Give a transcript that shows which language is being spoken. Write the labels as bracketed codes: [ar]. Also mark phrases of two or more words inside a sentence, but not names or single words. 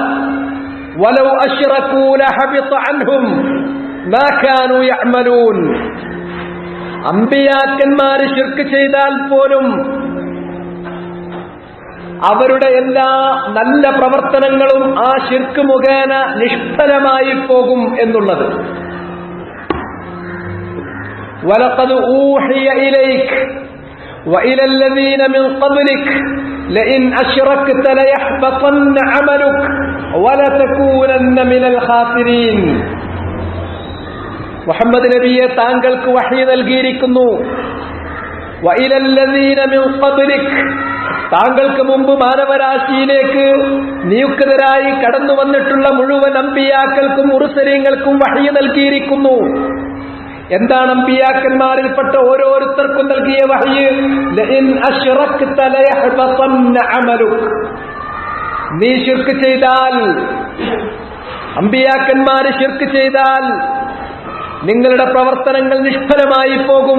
[ar] ولو أشركوا لحبط عنهم ما كانوا يعملون, [ml] അമ്പിയാക്കന്മാർ ശിർക്ക് ചെയ്താൽ പോലും അവരുടെ എല്ലാ നല്ല പ്രവർത്തനങ്ങളും ആ ശിർക്ക് മുഖേന നിഷ്ഫലമായി പോകും എന്നുള്ളത്. [ar] ولقد أوحي إليك وإلى الذين من قبلك لئن أشركت ليحبطن عملك ولتكونن من الخاسرين. [ml] മുഹമ്മദ് നബിയെ താങ്കൾക്ക് വഹി നൽകിയിരിക്കുന്നു. [ar] وإلى الذين من قبلك, [ml] താങ്കൾക്ക് മുമ്പ് മാനവരാശിയിലേക്ക് നിയുക്തരായി കടന്നു വന്നിട്ടുള്ള മുഴുവൻ അമ്പിയാക്കൾക്കും മുർസലീങ്ങൾക്കും വഹി നൽകിയിരിക്കുന്നു. എന്താണ് അമ്പിയാക്കന്മാരിൽപ്പെട്ട ഓരോരുത്തർക്കും നൽകിയ വഹ്യ്? [ar] لئن أشركت ليحبطن عملك, [ml] നീ ശിർക്ക് ചെയ്താൽ, അമ്പിയാക്കന്മാര് ശിർക്ക് ചെയ്താൽ നിങ്ങളുടെ പ്രവർത്തനങ്ങൾ നിഷ്ഫലമായി പോകും.